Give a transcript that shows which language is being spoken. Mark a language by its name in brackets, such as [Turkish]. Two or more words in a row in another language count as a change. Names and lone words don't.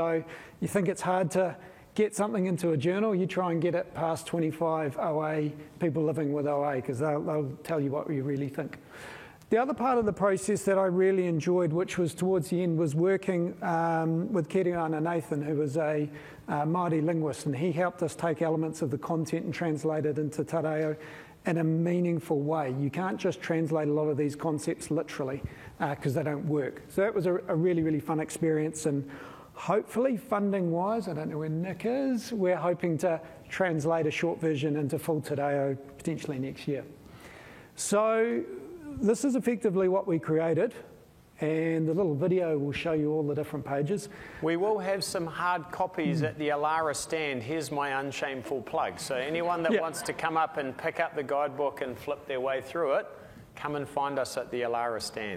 [English] So you think it's hard to get something into a journal, you try and get it past 25 OA, people living with OA, because they'll tell you what you really think. The other part of the process that I really enjoyed, which was towards the end, was working with Kiriana Nathan, who was a Māori linguist, and he helped us take elements of the content and translate it into te reo in a meaningful way. You can't just translate a lot of these concepts literally because they don't work. So that was a really, really fun experience, and hopefully funding-wise, I don't know where Nick is, we're hoping to translate a short version into full te reo potentially next year. So this is effectively what we created, and the little video will show you all the different pages. We will have some hard copies at the Alara stand. Here's my unshameful plug. So anyone that wants to come up and pick up the guidebook and flip their way through it, come and find us at the Alara stand.